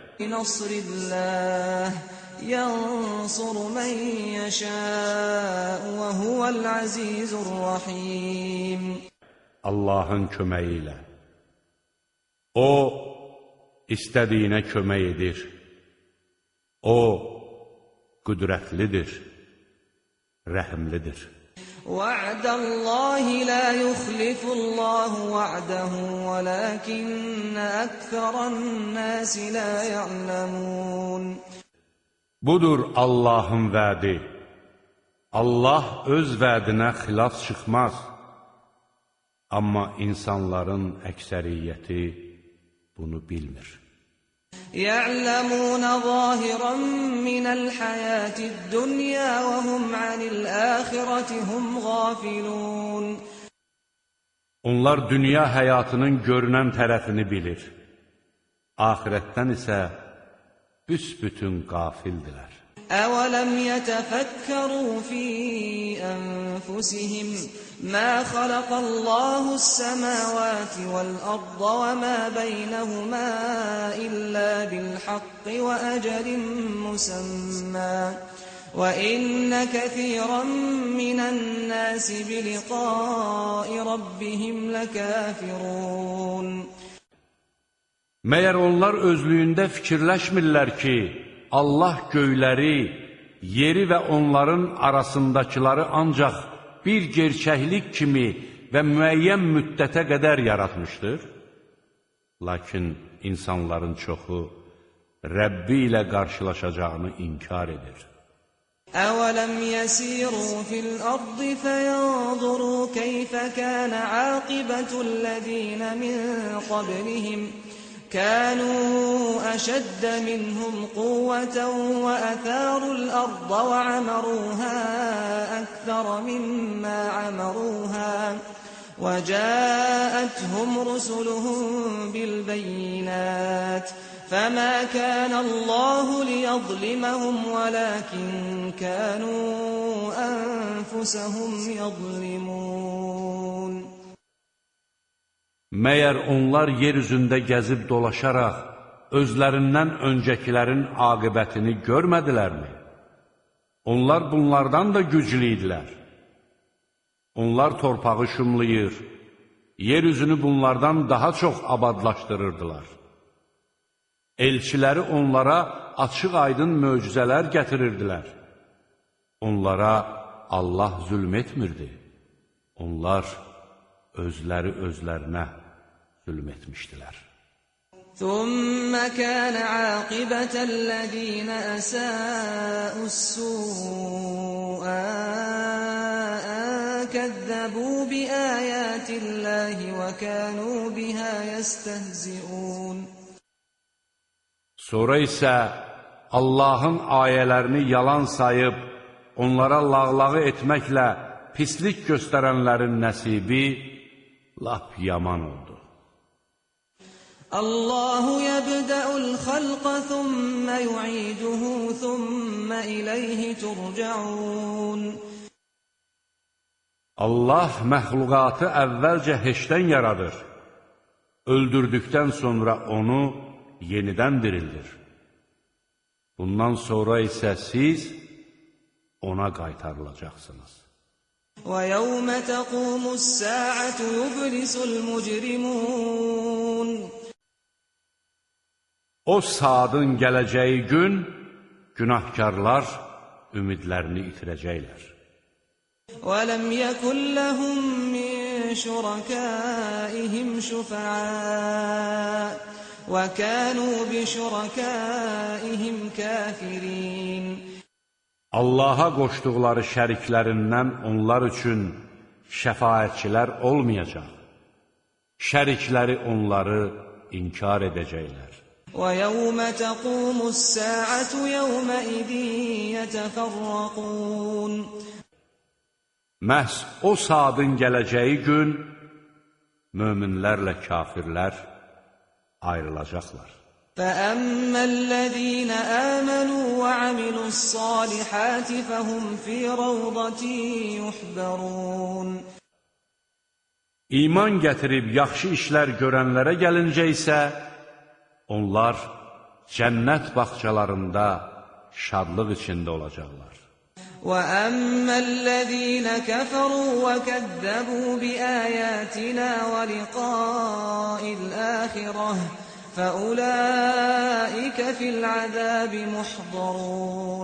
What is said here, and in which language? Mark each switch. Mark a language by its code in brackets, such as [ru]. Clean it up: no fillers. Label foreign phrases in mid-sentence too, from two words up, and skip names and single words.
[ar] نصر الله ينصر من يشاء وهو العزيز الرحيم. [az] Allahın köməyi ilə. O, istədiyinə kömək edir. O, qüdrətlidir, rəhimlidir. [ar] وعد الله لا يخلف الله وعده ولكن أكثر الناس لا يعلمون. [az] Budur Allahın vədi. Allah öz vədinə xilaf çıxmaz. Amma insanların əksəriyyəti bunu bilmir. [ar] يَعْلَمُونَ ظَاهِرًا مِنَ الْحَيَاةِ الدُّنْيَا وَهُمْ عَنِ الْآخِرَةِ هُمْ غَافِلُونَ. [az] Onlar dünya həyatının görünən tərəfini bilir. Ahirətdən isə büsbütün qafildilər. [ar] أَوَلَمْ يَتَفَكَّرُوا فِي أَنفُسِهِمْ مَا خَلَقَ اللَّهُ السَّمَاوَاتِ وَالْأَرْضَ وَمَا بَيْنَهُمَا إِلَّا بِالْحَقِّ وَأَجَلٍ مُّسَمًّى وَإِنَّ كَثِيرًا مِّنَ النَّاسِ بِلِقَاءِ رَبِّهِمْ لَكَافِرُونَ. [az] Məyər onlar özlüyündə fikirləşmirlər ki, Allah göyləri, yeri və onların arasındakıları ancaq bir gerçəklik kimi və müəyyən müddətə qədər yaratmışdır? Lakin insanların çoxu Rəbbi ilə qarşılaşacağını inkar edir. [ar] أَوَلَمْ يَسِيرُوا فِي الْأَرْضِ فَيَنْظُرُوا كَيْفَ كَانَ عَاقِبَةُ الَّذِينَ مِنْ قَبْلِهِمْ كانوا أشد منهم قوة وأثاروا الأرض وعمروها أكثر مما عمروها وجاءتهم رسلهم بالبينات فما كان الله ليظلمهم ولكن كانوا أنفسهم يظلمون. [az] Məyər onlar yer üzündə gəzib dolaşaraq özlərindən öncəkilərin aqibətini görmədilərmi? Onlar bunlardan da güclü idilər. Onlar torpağı şumlayır, yer üzünü bunlardan daha çox abadlaşdırırdılar. Elçiləri onlara açıq-aydın möcüzələr gətirirdilər. Onlara Allah zülm etmirdi. Onlar özləri özlərinə zülm etmişdilər. [ar] ثُمَّ كَانَ عَاقِبَةَ الَّذِينَ أَسَاءُوا السُّوءَ أَن كَذَّبُوا بِآيَاتِ اللَّهِ وَكَانُوا بِهَا يَسْتَهْزِئُونَ. [az] Sonra isə Allahın ayələrini yalan sayıb, onlara lağlağı etməklə pislik göstərənlərin nəsibi lap yaman oldu. [ar] الله يبدأ الخلق ثم يعيده ثم إليه ترجعون. [az] Allah məxluqatı əvvəlcə heçdən yaradır. öldürdükdən sonra onu yenidən dirildir. Bundan sonra isə siz ona qaytarılacaqsınız. [ar] وَيَوْمَ تَقُومُ السَّاعَةُ يُبْلِسُ الْمُجْرِمُونَ [az] O saatın gələcəyi gün günahkarlar ümidlərini itirəcəklər. [ar] وَلَمْ يَكُنْ لَهُمْ مِنْ شُرَكَائِهِمْ شُفَعَاءُ وَكَانُوا بِشُرَكَائِهِمْ كَافِرِينَ [az] Allaha qoşduqları şəriklərindən onlar üçün şəfaətçilər olmayacaq. Şərikləri onları inkar edəcəklər. [ar] وَيَوْمَ تَقُومُ السَّاعَةُ يَوْمَئِذٍ يَتَفَرَّقُونَ [az] Məhz o saatın gələcəyi gün möminlərlə kafirlər ayrılacaqlar. [ar] فَأَمَّا الَّذِينَ آمَنُوا وَعَمِلُوا الصَّالِحَاتِ فَهُمْ فِي رَوْضَةٍ يُحْبَرُونَ [az] İman gətirib yaxşı işlər görənlərə gəlincə isə, onlar cənnət bağçalarında şadlıq içində olacaqlar. [ar] وَأَمَّا الَّذِينَ كَفَرُوا وَكَذَّبُوا بِآيَاتِنَا وَلِقَاءِ الْآخِرَةِ فَأُولَٰئِكَ فِي الْعَذَابِ مُحْضَرُونَ